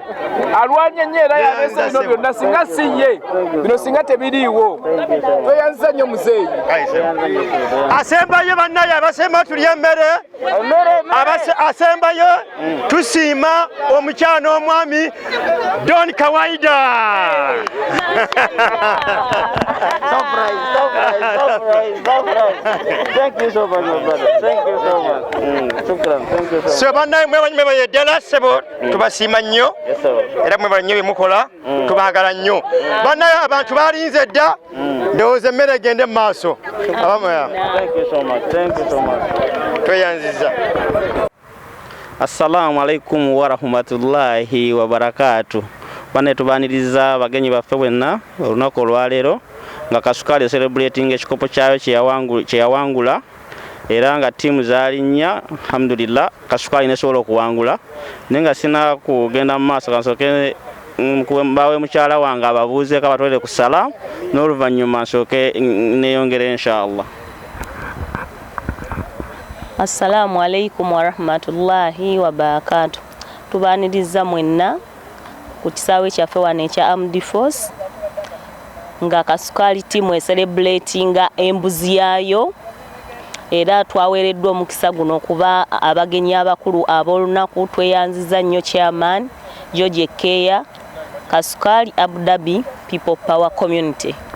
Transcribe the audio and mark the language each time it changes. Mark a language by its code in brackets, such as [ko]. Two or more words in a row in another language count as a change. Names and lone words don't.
[lg] Alwanye nnyo era yaleese bino byonna singa si ye bino singa tebiriiwo. Tweyanzisa nnyo muzeeyi. Asembayo bannaye abasemba tulya emmere. Asembayo tusiima omukyano omwami Don Kawaida. [en] Thank you so much, my brother. Thank you so much. Shukran. Thank you so much. [lg] So bannaye mwebaye ddala ssebo tubasiima nnyo era mwebaye nnyo byemukola tubaagala nnyo. Bannaye abantu balinze dda ndowooza emmere egende mu maaso. [en] Thank you so much. Thank you so much. [lg] Tweyanziza. [ar] السلام عليكم ورحمة الله وبركاته. [lg] Bane tubaniriza abagenyi baffe bwenna olunaku olwaleero nga Kasukaali celebrating ekikopo kyayo kyeyawangula era nga tiimu zaalinya alhamdulillah Kasukaali nesobola okuwangula naye nga sina kugenda mu maaso kansooke mbawe mukyala wange ababuuzeeko abatwalire ku sala n'oluvannyuma nsooke neeyongere inshallah. [ar] السلام عليكم ورحمة الله وبركاته. [lg] Tubaniriza mwenna ku kisaawe kyaffe wano ekya Armed Force nga Kasukaali tiimu celebratinga embuzi yaayo era twaweereddwa omukisa guno okuba abagenyi abakulu ab'olunaku. Tweyanziza nnyo chairman George Keya, Kasukaali Abu Dhabi People Power Community.